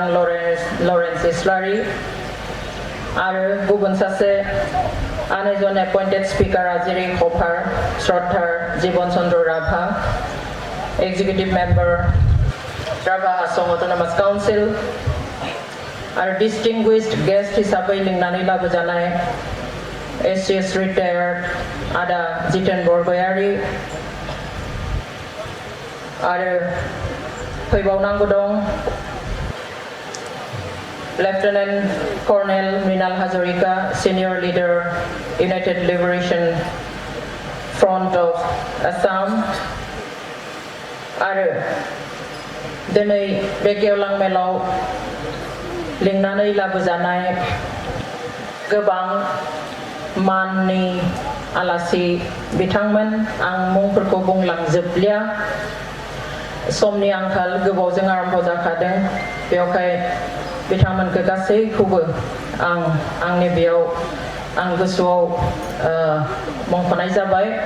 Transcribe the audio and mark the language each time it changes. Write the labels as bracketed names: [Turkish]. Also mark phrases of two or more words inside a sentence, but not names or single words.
[Bodo] लरेन्स इस्लारि आरो गुबुन सासे आनैजन [English] appointed speaker [Bodo] जेरै हफार श्रद्धार जीवन चन्द्र राभा एक्जिकिउटिभ मेम्बार राभा आसाम अट'नमास काउन्सिल आरो [English] distinguished guest [Bodo] हिसाबै लिंनानै लाबोजानाय एसएस रिटायार्ड आदा जितेन बरगयारि [English] आरो फैबावनांगौ दं Lieutenant Colonel Mrinal Hazarika, Senior Leader, United Liberation Front of Assam. [Bodo] आरो दिनै बे गेवलां मेलाव लिंनानै लाबोजानाय गोबां माननि आलासि बिथांमोन आं मुंफोरखौ बुंलांजोबलिया समनि आंखाल गोबावजों आरम्भ जाखादों बेवहाय बिथांमोनखौ गासैखौबो आंनि बेयाव आं गोसोआव मुंख'नाय जाबाय